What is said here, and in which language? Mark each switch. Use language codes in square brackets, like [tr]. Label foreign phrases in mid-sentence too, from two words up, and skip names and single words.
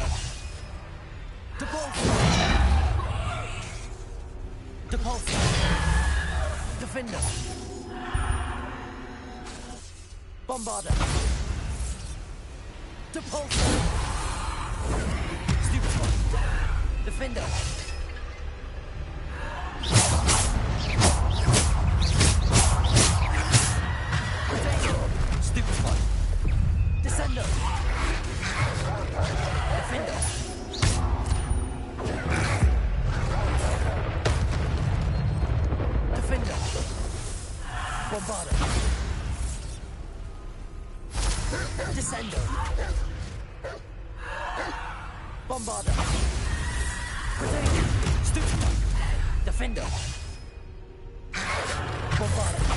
[en] Depulso. Depulso. Defendo. Bombarda. Depulso. Stupid one. Defender. Stupid one. Descendo. Defender. Defender. Bombarda. Descendo. Bombarda. Stupid one. Defender. Bombarda.